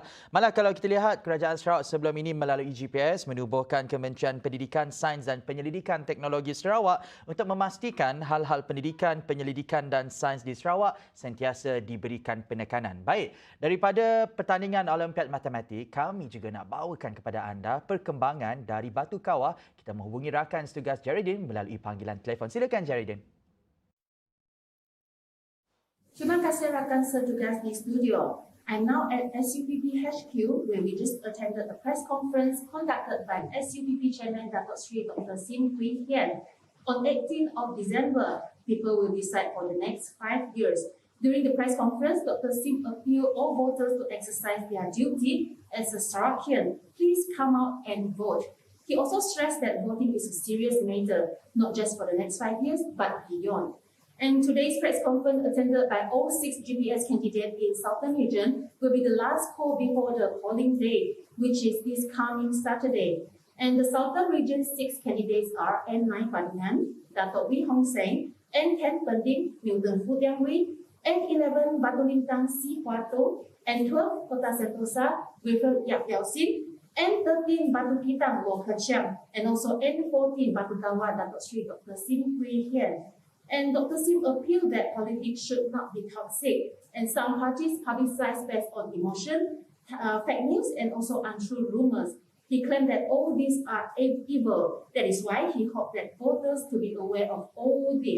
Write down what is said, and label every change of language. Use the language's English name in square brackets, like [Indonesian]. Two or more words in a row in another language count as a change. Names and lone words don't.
[Malay] Malah kalau kita lihat kerajaan Sarawak sebelum ini melalui GPS menubuhkan Kementerian Pendidikan, Sains dan Penyelidikan Teknologi Sarawak untuk memastikan hal-hal pendidikan, penyelidikan dan sains di Sarawak sentiasa diberikan penekanan. Baik, daripada pertandingan Olimpiad Matematik, kami juga nak bawakan kepada anda perkembangan dari Batu Kawah. Kita menghubungi rakan setugas Jaridin melalui panggilan telefon. Silakan Jaridin. Terima kasih rakan setugas di studio. [English] I'm now at SUPP HQ where we just attended a press conference conducted by SUPP Chairman Datuk Sri Dr. Sim Hui Hian. On 18th of December, people will decide for the next 5 years. During the press conference, Dr. Sim appealed all voters to exercise their duty as a Sarawakian. Please come out and vote. He also stressed that voting is a serious matter, not just for the next 5 years, but beyond. And today's press conference, attended by all 6 GPS candidates in Southern Region, will be the last poll before the polling day, which is this coming Saturday. And the Southern Region 6 candidates are N9 Padingan, Dato' Wee Hong Seng, N10 Pending, Milton Fudiangwi, N11 Batu Lintang Si Huato, N12 Kota Sentosa, Wilfred Yap Yao Sin, N13 Batu Kitang Wong Ke Chiang, and also N14 Batu Kawa Dato' Sri Dr. Sim Kui Hian. And Dr. Sim appealed that politics should not be toxic, and some parties publicize based on emotion, fake news, and also untrue rumors. He claimed that all these are evil. That is why he hoped that voters to be aware of all this.